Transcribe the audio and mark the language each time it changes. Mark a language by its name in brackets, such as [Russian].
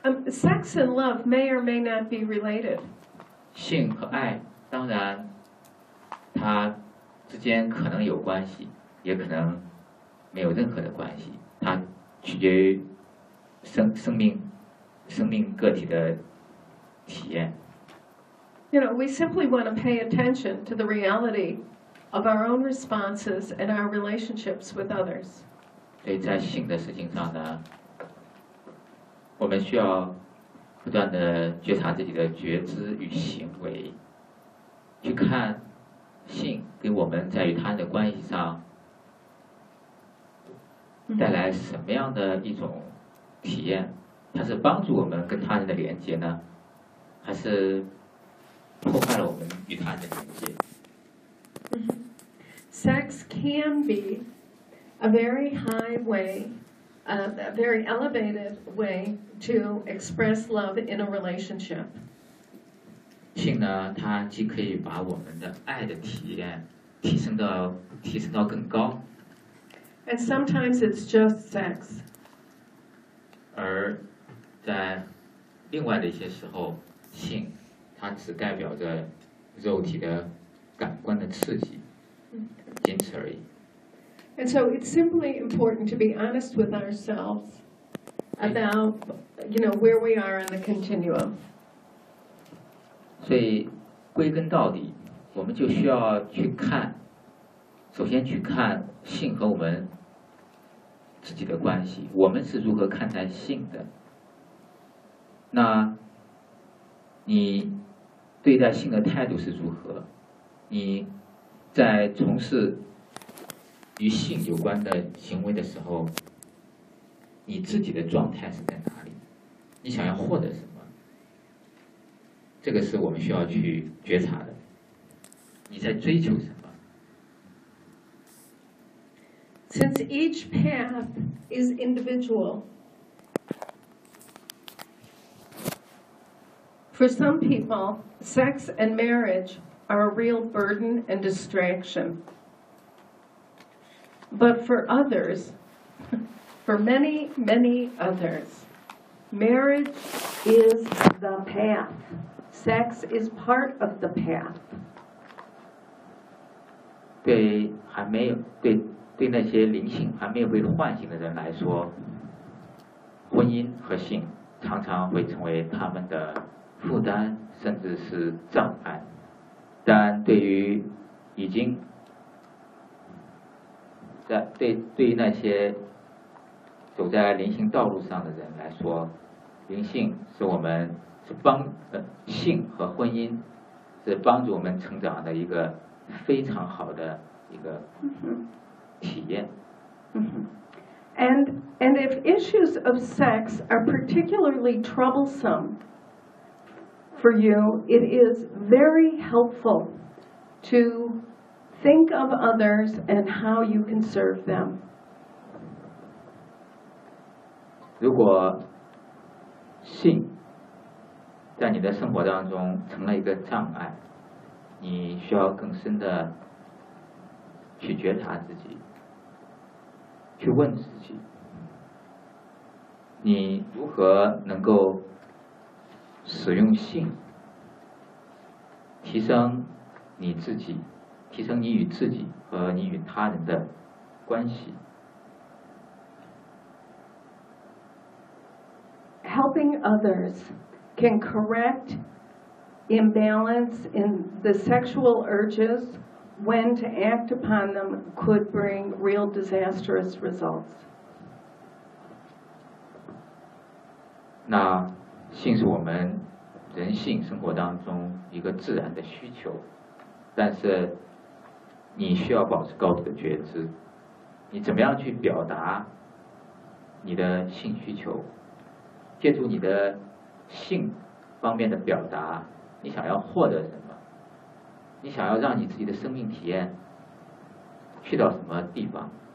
[English] Sex and love may or may not be related. [Chinese] 性和爱当然它之间可能有关系，也可能没有任何的关系，它取决于生命个体的体验。 [English] You know, we simply want to pay attention to the reality of our own responses and our relationships with others. [Chinese] 对，在性的事情上呢，我们需要不断的觉察自己的觉知与行为，去看性给我们在与他人的关系上带来什么样的一种体验，它是帮助我们跟他人的连接呢，还是破坏了我们与他人的连接。 [English] Sex can be a very high way, a very elevated way to express love in a relationship. [Chinese] 性呢，它既可以把我们的爱的体验提升到更高。 [English] And sometimes it's just sex. [Chinese] 而在另外的一些时候，性它只代表着肉体的感官的刺激，仅此而已。 [English] And so it's simply important to be honest with ourselves about, you know, where we are on the continuum. [Chinese] 所以归根到底，我们就需要去看，首先去看性和我们自己的关系，我们是如何看待性的。那你对待性的态度是如何？你在从事与性有关的行为的时候，你自己的状态是在哪里？你想要获得什么？这个是我们需要去觉察的。你在追求什么？ [English] Since each path is individual, for some people, sex and marriage are a real burden and distraction. But for others, for many, many others, marriage is the path. Sex is part of the path. [Chinese] 对还没有对那些灵性还没有被唤醒的人来说，婚姻和性常常会成为他们的负担甚至是障碍，但对于已经在对那些走在灵性道路上的人来说，灵性是我们是帮性和婚姻是帮助我们成长的一个非常好的一个体验。 [English] And if issues of sex are particularly troublesome for you, it is very helpful to think of others and how you can serve them. [Chinese] 如果性在你的生活当中成了一个障碍，你需要更深的去觉察自己，去问自己，你如何能够使用性提升你自己，提升你与自己和你与他人的关系。 [English] Helping others can correct imbalance in the sexual urges when to act upon them could bring real disastrous results. [Chinese] 那性是我们人性生活当中一个自然的需求，但是你需要保持高度的觉知，你怎么样去表达你的性需求，借助你的性方面的表达，你想要获得什么？你想要让你自己的生命体验去到什么地方？